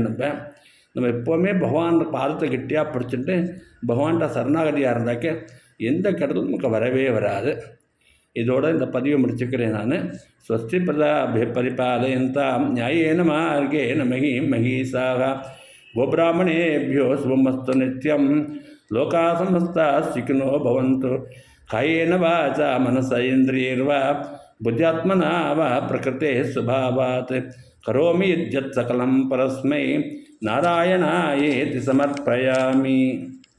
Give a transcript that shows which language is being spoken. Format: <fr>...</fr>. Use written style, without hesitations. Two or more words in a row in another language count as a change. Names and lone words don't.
<ta>நம்ம எப்போவுமே பகவான் பாதத்தை கெட்டியாக பிடிச்சிட்டு பகவான்கிட்ட சரணாகதியாக இருந்தாக்க எந்த கடலும் நமக்கு வரவே வராது. இதோட இந்த பதிவை முடிச்சுக்கிறேன் நான்.</ta> <sa>स्वस्ति परिपालयन्तां न्यायेन मार्गेण महीशाः गोब्राह्मणेभ्यो शुभमस्तु नित्यं लोकाः समस्ताः सुखिनो भवन्तु. कायेन वाचा मनसा इन्द्रियैर्वा बुद्ध्यात्मना वा प्रकृतेः स्वभावात् करोमि यद्यत् सकलं परस्मै नारायणायेति समर्पयामि।</sa>